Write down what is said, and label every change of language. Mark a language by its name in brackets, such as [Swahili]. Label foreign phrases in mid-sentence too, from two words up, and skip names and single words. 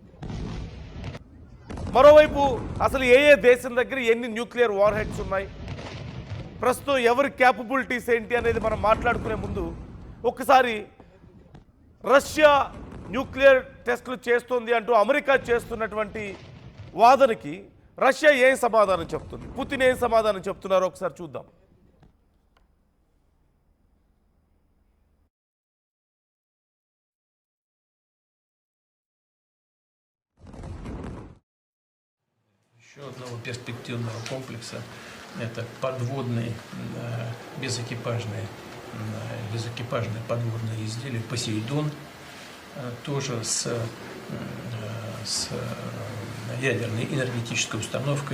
[Telugu] మరోవైపు అసలు ఏ దేశం దగ్గర ఎన్ని [English] nuclear war heads [Telugu] ఉన్నాయి, ప్రస్తుతం ఎవరి క్యాపబిలిటీస్ ఏంటి అనేది మనం మాట్లాడుకునే ముందు ఒకసారి రష్యా న్యూక్లియర్ టెస్టులు చేస్తుంది అంటూ అమెరికా చేస్తున్నటువంటి వాదనకి రష్యా ఏం సమాధానం చెప్తుంది, పుతిన్ ఏం సమాధానం చెప్తున్నారో ఒకసారి చూద్దాం. [Russian] Еще одного перспективного комплекса – это подводные безэкипажные подводные изделия «Посейдон», тоже с ядерной энергетической установкой.